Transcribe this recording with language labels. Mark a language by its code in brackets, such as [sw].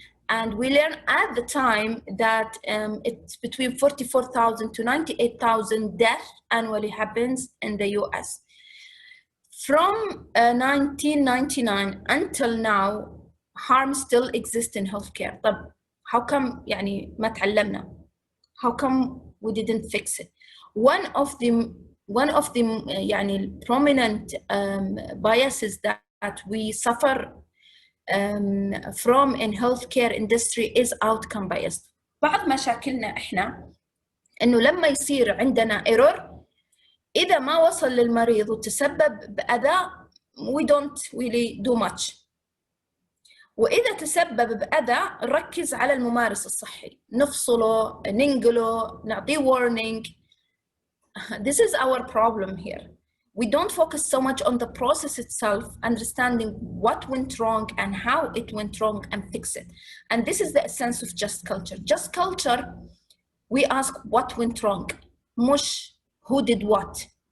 [en] And we learned at the time that it's between 44,000 to 98,000 deaths annually happens in the US. From 1999 until now, harm still exists in healthcare. [ar] طب [en] how come [ar] يعني ما تعلمنا? [en] How come we didn't fix it? One of the [ar] يعني [en] prominent biases that we suffer from in healthcare industry is outcome bias. [ar] بعض مشاكلنا احنا انه لما يصير عندنا error اذا ما وصل للمريض وتسبب بأذى [en] we don't really do much. [ar] وإذا تسبب بأذى نركز على الممارس الصحي، نفصله، ننقله، نعطيه warning. [en] This is our problem here. We don't focus so much on the process itself, understanding what went wrong and how it went wrong and fix it. And this is the essence of just culture. Just culture, we ask what went wrong, [ar] مش [en] who did what.